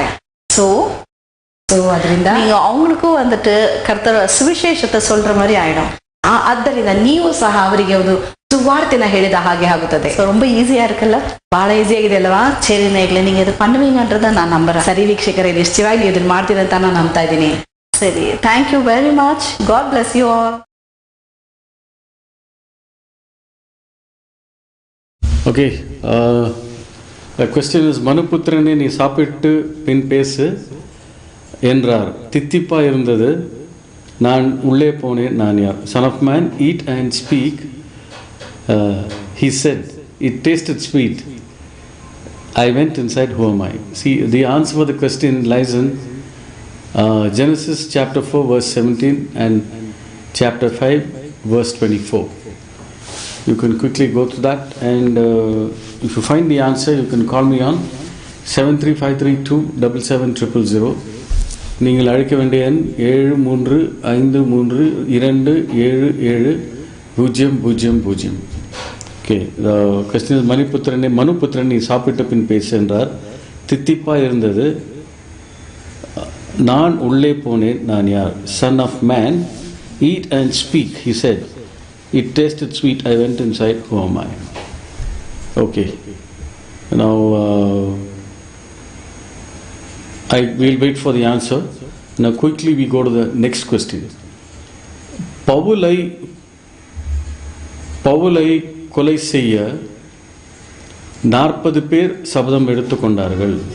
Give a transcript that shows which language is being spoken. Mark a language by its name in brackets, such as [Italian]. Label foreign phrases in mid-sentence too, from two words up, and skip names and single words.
[Tamil] ஸோ ಅದರಿಂದ நீங்க அவங்களுக்கும் வந்துட்டு கர்த்தர் சுவிசேஷத்தை சொல்ற மாதிரி ஆயிடும். [Kannada] ಆದ್ದರಿಂದ ನೀವು ಸಹ ಅವರಿಗೆ ಒಂದು ಸುವಾರ್ತೆನ ಹೇಳಿದ ಹಾಗೆ ಆಗುತ್ತದೆ. [Tamil] ரொம்ப ஈஸியா இருக்குல்ல, [Kannada] ಬಹಳ ಈಸಿ ಆಗಿದೆ ಅಲ್ವಾ? ಸರಿ ನೇಗ್ಲೆ, நீங்க ಇದು பண்ணுவீங்கன்றத ನಾನು ನಂಬರ. ಸರಿ ವೀಕ್ಷಕರೇ, ನಿಶ್ಚಯವಾಗಿ ಇದನ್ನ ಮಾಡ್ತೀರ ಅಂತ ನಾನು ನಂಬ್ತಾ ಇದ್ದೀನಿ. ಸರಿ, [English] Thank you very much. God bless you all. Okay, question is, [Tamil] மனுபுத்திரனே நீ சாப்பிட்டு பின் பேசு என்றார். தித்திப்பா இருந்தது, நான் உள்ளே போனேன், நான் யார்? [English] Son of man, eat and speak. He said, it tasted sweet. I went inside, who am I? See, the answer for the question lies in Genesis chapter 4 verse 17 and chapter 5 verse 24. You can quickly go to that, and if you find the answer, you can call me on 735327700. [Tamil] நீங்கள் அழைக்க வேண்டிய எண் 7353277000. ஓகே, கிருஷ்ண மணிபுத்திரனே மனுபுத்திரன் நீ சாப்பிட்ட பின் பேசு என்றார். தித்திப்பாக இருந்தது. நான் உள்ளே போனேன், நான் யார்? [English] Son of man, eat and speak, he said. It tasted sweet, I went inside, who am I? Okay, now I will wait for the answer. Now quickly we go to the next question. [Tamil] பவுலை கொலை செய்ய 40 பேர் சபதம் எடுத்துக்கொண்டார்கள்.